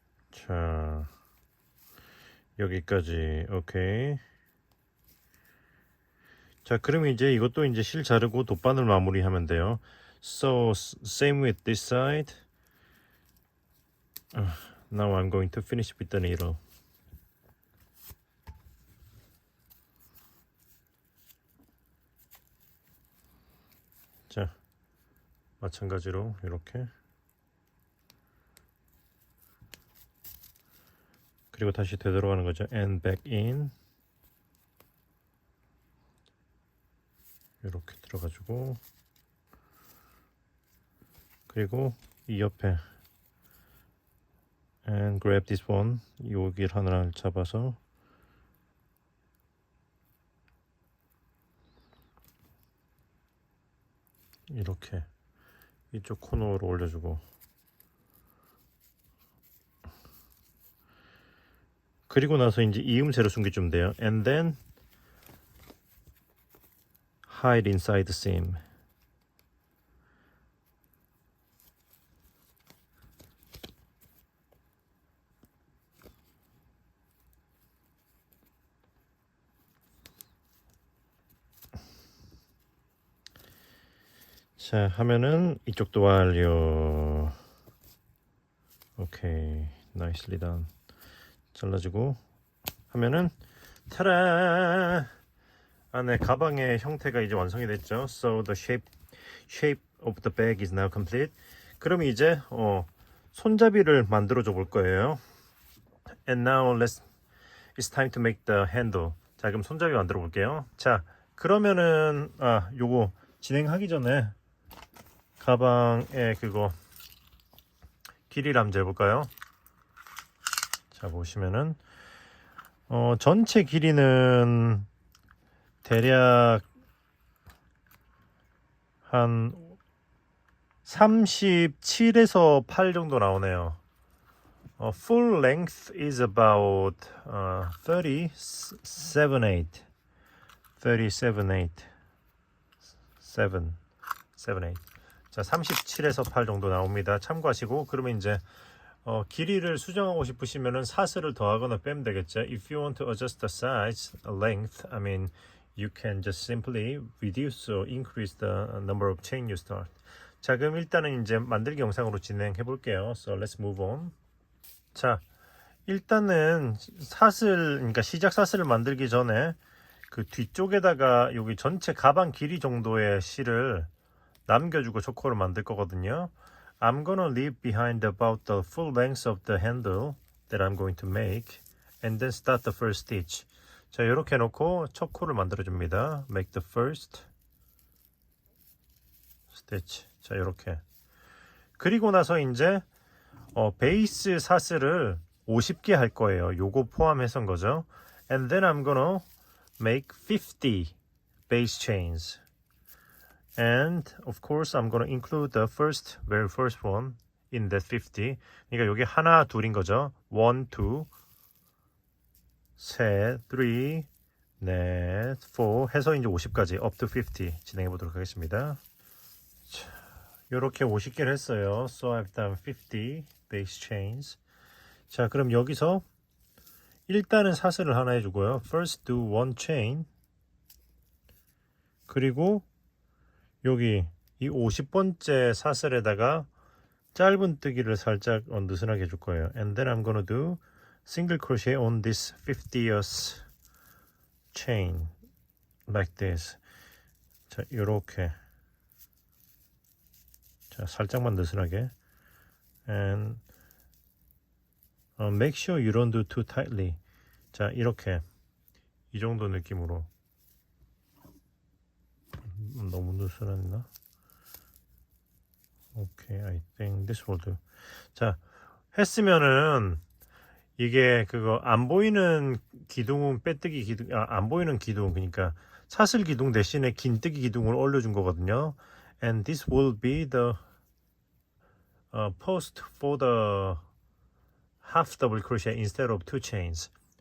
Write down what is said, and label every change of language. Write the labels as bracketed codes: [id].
[ko] 자, 여기까지. 오케이. 자, 그럼 이제 이것도 이제 실 자르고 돗바늘 마무리하면 돼요. [en] So, same with this side. Now I'm going to finish with the needle. [ko] 자, 마찬가지로 이렇게. 그리고 다시 되돌아가는 거죠. [en] And back in. [ko] 이렇게 들어가지고. 그리고 이 옆에 [en] and grab this one. [ko] 여기를 하나를 잡아서 이렇게 이쪽 코너로 올려주고, 그리고 나서 이제 이음새로 숨겨주면 돼요. [en] And then hide inside the seam. [ko] 자, 하면은 이쪽도 완료. [en] 오케이, nicely done. [ko] 잘라주고 하면은 타라! 안에 가방의 형태가 이제 완성이 됐죠. [en] So the shape of the bag is now complete. [ko] 그럼 이제 손잡이를 만들어 줘 볼 거예요. [en] And now it's time to make the handle. [ko] 자, 그럼 손잡이 만들어 볼게요. 자, 그러면은 요거 진행하기 전에 가방에 그거 길이를 한번 재볼까요? 자, 보시면은 전체 길이는 대략 한 37에서 8 정도 나오네요. [en] Full length is about 37.8. [ko] 자, 37에서 8 정도 나옵니다. 참고하시고, 그러면 이제 길이를 수정하고 싶으시면은 사슬을 더하거나 빼면 되겠죠. [en] If you want to adjust the size, length, I mean, you can just simply reduce or increase the number of chain you start. [ko] 자, 그럼 일단은 이제 만들기 영상으로 진행해 볼게요. [en] So let's move on. [ko] 자, 일단은 그러니까 시작 사슬을 만들기 전에 그 뒤쪽에다가 여기 전체 가방 길이 정도의 실을 남겨주고 초코를 만들 거거든요. [en] I'm gonna leave behind about the full length of the handle that I'm going to make, and then start the first stitch. [ko] 자, 이렇게 해놓고 초코를 만들어 줍니다. [en] Make the first stitch. [ko] 자, 이렇게. 그리고 나서 이제 베이스 사슬을 50개 할 거예요. 요거 포함해서인 거죠. [en] And then I'm gonna make 50 base chains. And of course I'm gonna include the very first one in that 50. [ko] 그러니까 여기 하나 둘인 거죠. 1, 2, 셋, 3, 넷, 4 해서 이제 50까지 [en] up to 50 [ko] 진행해 보도록 하겠습니다. 자, 요렇게 50개를 했어요. [en] So I've done 50 base chains. [ko] 자, 그럼 여기서 일단은 사슬을 하나 해주고요. [en] First do one chain. [ko] 그리고 여기 이 50번째 사슬에다가 짧은 뜨기를 살짝 느슨하게 해줄 거예요. [en] And then I'm gonna do single crochet on this 50th chain like this. [ko] 자, 요렇게. 자, 살짝만 느슨하게. [en] And make sure you don't do too tightly. [ko] 자, 이렇게 이 정도 느낌으로. 너무 느슨했나? [en] 오케이, I think this will do. [ko] 자, 했으면은 이게 그거 안 보이는 기둥은 빼뜨기 기둥, 안 보이는 기둥, 그러니까 사슬 기둥 대신에 긴뜨기 기둥을 올려준 거거든요. [en] And this will be the post for the half double crochet instead of two chains.